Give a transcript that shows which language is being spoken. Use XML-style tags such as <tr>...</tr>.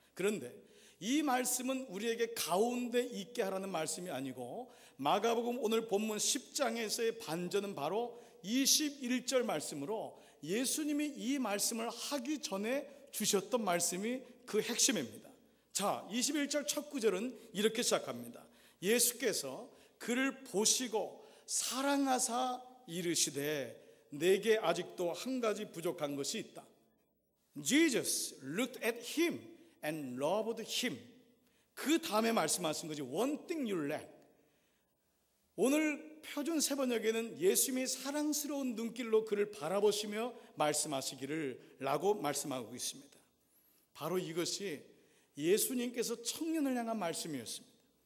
<ko>그런데 이 말씀은 우리에게 가운데 있게 하라는 말씀이 아니고 마가복음 오늘 본문 10장에서의 반전은 바로 21절 말씀으로 예수님이 이 말씀을 하기 전에 주셨던 말씀이 그 핵심입니다. 자, 21절 첫 구절은 이렇게 시작합니다. 예수께서 그를 보시고 사랑하사 이르시되 내게 아직도 한 가지 부족한 것이 있다.</ko> <en>Jesus looked at him and loved him.</en> <ko>그 다음에 말씀하신 것이</ko> <en>one thing you lack.</en> <ko>오늘 표준 세번역에는 예수님이 사랑스러운 눈길로 그를 바라보시며 말씀하시기를 라고 말씀하고 있습니다. 바로 이것이 예수님께서 청년을 향한 말씀이었습니다.</ko>